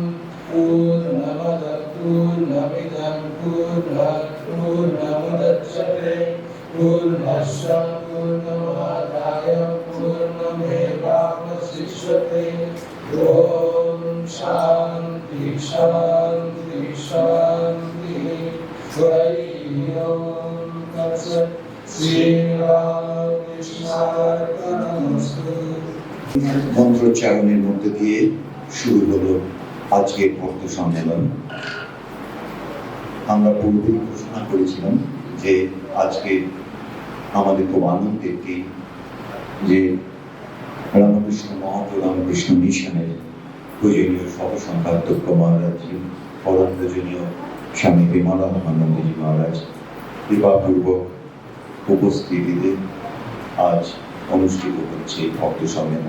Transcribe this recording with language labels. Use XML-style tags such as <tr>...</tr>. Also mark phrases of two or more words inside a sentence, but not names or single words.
<sa>पूर्णमदः पूर्णमिदं पूर्णात् पूर्णमुदच्यते पूर्णस्य पूर्णमादाय पूर्णमेवावशिष्यते। ॐ शान्ति शान्ति शान्ति हरि ओम्। तत्सत्। শ্রীরামকৃষ্ণার্পণমস্তু।</sa> <bn>মন্ত্রোচ্চারণের মধ্য দিয়ে শুরু হলো আজকের ভক্ত সম্মেলন। আমরা পূর্বে ঘোষণা করেছিলাম যে আজকে আমাদের খুব আনন্দের দিন, যে রামকৃষ্ণ মঠ ও রামকৃষ্ণ মিশনের পূজনীয় সহ সংঘাধ্যক্ষ মহারাজ পরম পূজনীয় স্বামী বিমলাত্মানন্দজি মহারাজ কৃপাপূর্বক উপস্থিতিতে আজ অনুষ্ঠিত হচ্ছে ভক্ত সম্মেলন।</bn>